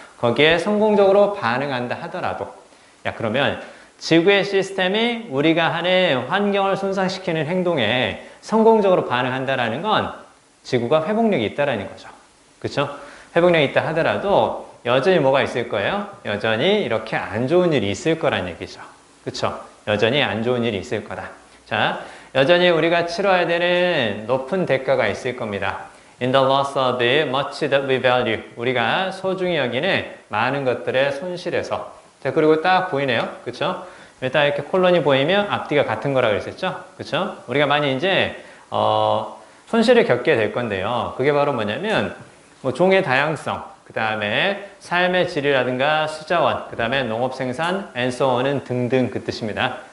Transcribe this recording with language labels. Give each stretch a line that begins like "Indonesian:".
Korean: 거기에 성공적으로 반응한다 하더라도, 야, 그러면 지구의 시스템이 우리가 하는 환경을 손상시키는 행동에 성공적으로 반응한다라는 건 지구가 회복력이 있다라는 거죠. 그렇죠? 회복력이 있다 하더라도 여전히 뭐가 있을 거예요? 여전히 이렇게 안 좋은 일이 있을 거란 얘기죠. 그렇죠? 여전히 안 좋은 일이 있을 거다. 자, 여전히 우리가 치러야 되는 높은 대가가 있을 겁니다.
English: In the loss of much that we value.
Korean: 우리가 소중히 여기는 많은 것들의 손실에서. 자, 그리고 딱 보이네요. 그쵸? 딱 이렇게 콜론이 보이면 앞뒤가 같은 거라고 그랬었죠? 그쵸? 우리가 많이 이제, 손실을 겪게 될 건데요. 그게 바로 뭐냐면, 종의 다양성, 그 다음에 삶의 질이라든가 수자원, 그 다음에 농업 생산,
English: and so on
Korean: 은 등등 그 뜻입니다.